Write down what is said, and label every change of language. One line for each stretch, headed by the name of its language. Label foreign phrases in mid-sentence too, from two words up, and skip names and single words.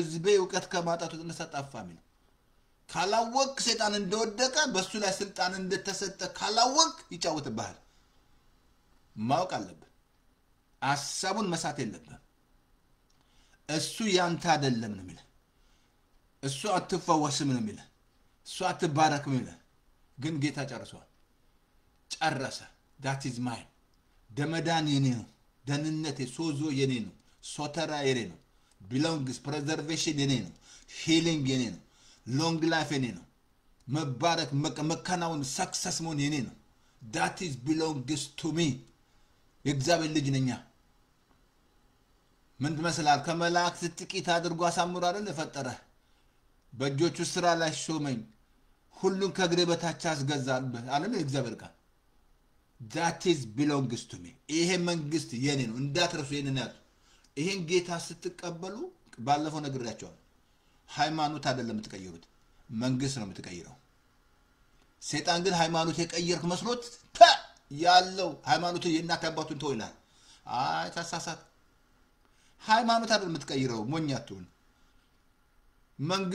Amharic: ህዝቤ ዕውቀት ከማጣቱ ተነሳ ጠፋሚ ነው። ካላወቅ ሰይጣን እንደወደቀ በሱ ላይ ስልጣን እንደተሰጠ ካላወቅ ይጫወትብሃል። ማወቅ አለብህ። ሐሳቡን መሳት የለብህም። እሱ ያንተ አይደለም ነው የሚለው። እሱ አትፈወስም ነው የሚለው። እሱ አትባረክም ነው የሚለው። ግን ጌታ ጨረሰ።
English: that is mine.
Amharic: ደመዳን የኔ ነው። ደህንነቴ ሶዞ የኔ ነው። ሶተራ የኔ ነው።
English: belongs preservation
Amharic: የኔ ነው። healing የኔ ነው።
English: long life
Amharic: የኔ ነው። መባረክ መከናወን success መሆን የኔ ነው።
English: that is belongs to me.
Amharic: የእግዚአብሔር ልጅ ነኝ። ምን ትመስላል? ከመላእክት ጥቂት አድርጎ አሳምሮ አይደል ፈጠረ። በእጆቹ ስራ ላይ ሾመኝ፣ ሁሉን ከእግሬ በታች አስገዛልህ አለም እግዚአብሔር ቃል።
English: that is belongs to me.
Amharic: ይሄ መንግስት የኔ ነው። እንዳትረሱ ይሄንን ያዙ። ይሄን ጌታ ስትቀበሉ ባለፈው ነግሬያቸዋለሁ። ሃይማኖት አይደለም የምትቀይሩት፣ መንግስት ነው የምትቀይረው። ሰይጣን ግን ሃይማኖት የቀየርክ መስሎት ያለው ሃይማኖት የእናት አባቱን ተው ይላል። አይ ተሳሳት። ሃይማኖት አይደለም የምትቀይረው፣ ሞኛቱን መንግስት